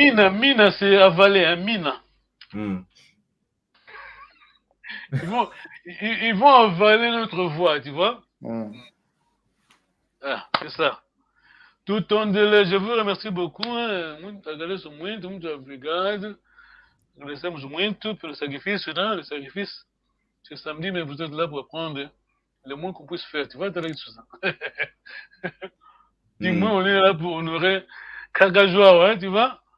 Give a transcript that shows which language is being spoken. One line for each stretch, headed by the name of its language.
French: Mina, c'est avaler, hein, mina. Ils vont avaler notre voix, tu vois. Ah, c'est ça. Tout ton délai, je vous remercie beaucoup.
Portuguese: Agradeço muito, muito obrigado. Agradecemos muito pelo sacrifício, né?
French: Le sacrifice. C'est samedi, mais vous êtes là pour apprendre le moins qu'on puisse faire. Tu vois, t'as tout ça. Du moins, on est là pour honorer Kagajoa, hein, tu vois?